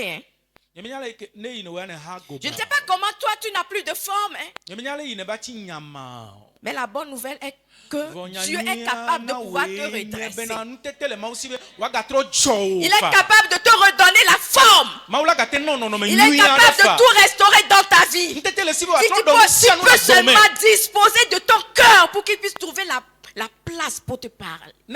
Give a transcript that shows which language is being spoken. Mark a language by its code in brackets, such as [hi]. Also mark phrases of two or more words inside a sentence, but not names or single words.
[fr] Hein? [ee] Nye me nyale ne yi no wa ne ha go. [fr] Je ne sais pas comment toi tu n'as plus de forme. Hein? [ee] Nye me nyale yi ne ba ti nyama. [fr] Mais la bonne nouvelle est que Dieu est capable de pouvoir te redresser. Il est capable de te redonner la forme. Il est capable de tout restaurer dans ta vie. Si tu peux seulement disposer de ton cœur pour qu'il puisse trouver la place pour te parler.